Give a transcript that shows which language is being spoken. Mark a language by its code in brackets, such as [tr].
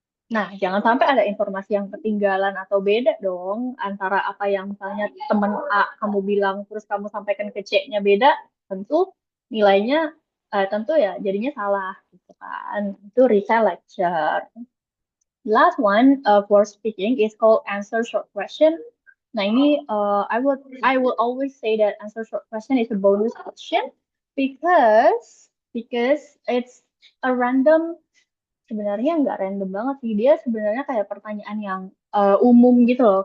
[id] Nah, jangan sampai ada informasi yang ketinggalan atau beda dong antara apa yang misalnya teman A kamu bilang terus kamu sampaikan ke C-nya beda, tentu nilainya tentu ya jadinya salah gitu kan. Itu retell lecture. [en] Last one for speaking is called answer short question. [id] Nah, ini [en] I will always say that answer short question is a bonus question because it's a random. [id] Sebenarnya nggak random banget sih. Dia sebenarnya kayak pertanyaan yang umum gitu loh.